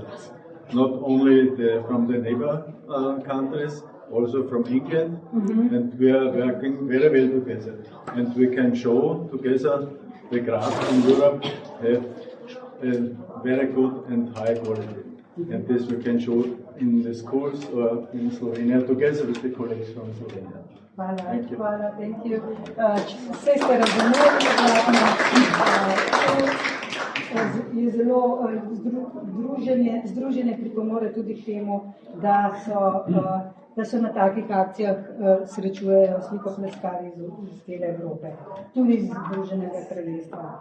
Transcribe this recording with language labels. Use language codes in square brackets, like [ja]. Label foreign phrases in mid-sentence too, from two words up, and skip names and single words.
[en] Not only from the neighbor countries, also from England, and we are working very well together. And we can show together the craft in Europe have a very good and high quality. And this we can show in the schools or in Slovenia together with the colleagues from Slovenia. Thank you. Hvala, thank you. [sl] Vse ste razumeli, je zelo združenje pripomore tudi k temu, da so na takih akcijah srečujejo slikopleskarji iz cele Evrope, tudi iz Združenega kraljestva.